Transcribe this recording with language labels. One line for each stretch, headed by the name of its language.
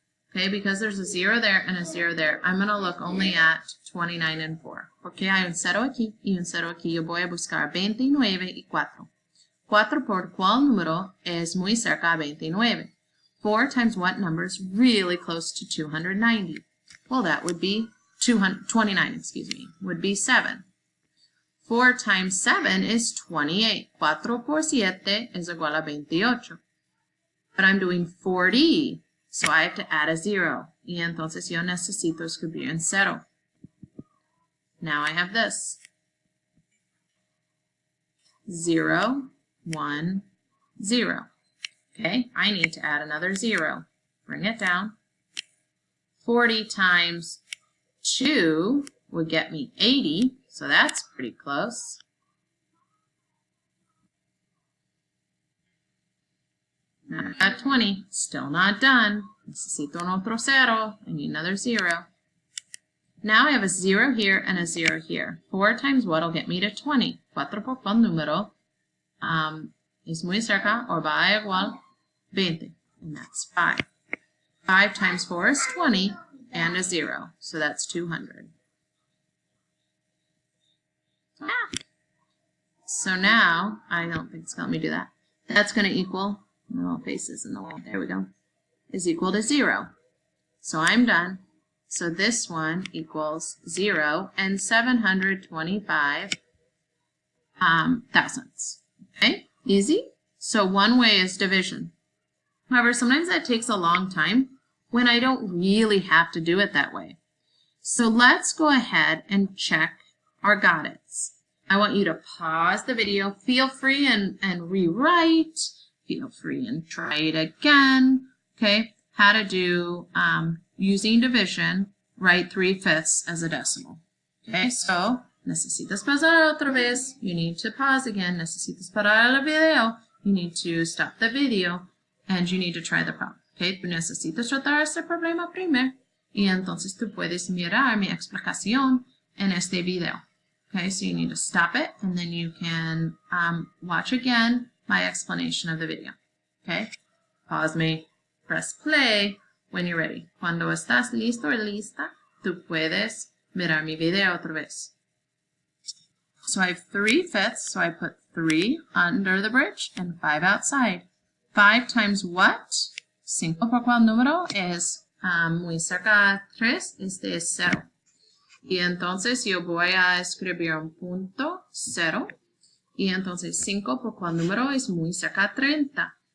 English: Okay, because there's a 0 there and a 0 there, I'm going to look only at 29 and 4.
Spanish: Porque hay un 0 aquí y un 0 aquí, yo voy a buscar 29 y 4. 4 por cuál número es muy cerca a 29.
English: 4 times what number is really close to 290? Well, that would be 29, excuse me, would be 7. 4 times 7 is 28.
Spanish: 4 por 7 es igual a 28.
English: But I'm doing 40, so I have to add a 0.
Spanish: Y entonces yo necesito escribir en 0.
English: Now I have this. 0, 1, 0. Okay, I need to add another 0. Bring it down. 40 times 2 would get me 80, so that's pretty close. Now I got 20, still not done.
Spanish: Necesito un otro 0,
English: I need another 0. Now I have a 0 here and a 0 here. 4 times what will get me to 20?
Spanish: 4 por cuál número es muy cerca o va a igual 20,
English: and that's 5. 5 times 4 is 20, and a 0, so that's 200. So now, I don't think it's going to let me do that. That's going to equal, little faces in the wall, there we go, is equal to 0. So I'm done. So this one equals 0 and 725 thousandths. Okay, easy. So one way is division. However, sometimes that takes a long time when I don't really have to do it that way. So let's go ahead and check our got it's. I want you to pause the video. Feel free and rewrite. Feel free and try it again. Okay, how to do using division, write 3/5 as a decimal. Okay, so
Spanish: necesitas pausar otra vez.
English: You need to pause again.
Spanish: Necesitas parar el video.
English: You need to stop the video. And you need to try the problem.
Spanish: Okay, tú necesitas tratar este problema primero y entonces tú puedes mirar mi explicación en este video.
English: Okay, so you need to stop it and then you can watch again my explanation of the video. Okay, pause me, press play when you're ready.
Spanish: Cuando estás listo o lista, tú puedes mirar mi video otra vez.
English: So I have 3/5, so I put 3 under the bridge and 5 outside. 5 times what?
Spanish: 5 por cuál número es muy cerca a 3, este es 0. Y entonces yo voy a escribir un punto 0. Y entonces 5 por cuál número es muy cerca a 30.